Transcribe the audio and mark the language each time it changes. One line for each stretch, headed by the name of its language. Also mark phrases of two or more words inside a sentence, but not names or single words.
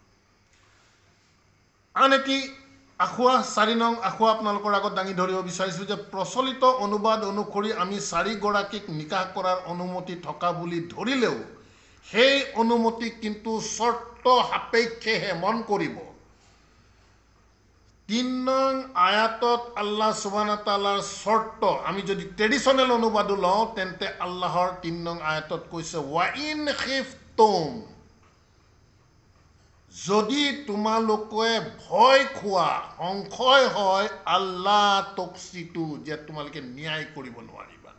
Assamese: আন এটি আসোঁৱাহ, 4 নং আসোঁৱাহ আপোনালোকৰ আগত দাঙি ধৰিব বিচাৰিছোঁ যে প্ৰচলিত অনুবাদ অনুসৰি আমি 4গৰাকীক নিকাহ কৰাৰ অনুমতি থকা বুলি ধৰিলেও সেই অনুমতি কিন্তু চৰ্ত সাপেক্ষেহে। মন কৰিব 3 নং আয়াতত
Arabic: الله سبحانه وتعالى
Assamese: চৰ্ত, আমি যদি ট্ৰেডিশ্যনেল অনুবাদো লওঁ তেন্তে আল্লাহৰ 3 নং আয়াতত কৈছে
Arabic: وإن خفتم,
Assamese: যদি তোমালোকে ভয় খোৱা, সংশয় হয়,
Arabic: ألا تقسطوا,
Assamese: যে তোমালোকে ন্যায় কৰিব নোৱাৰিবা।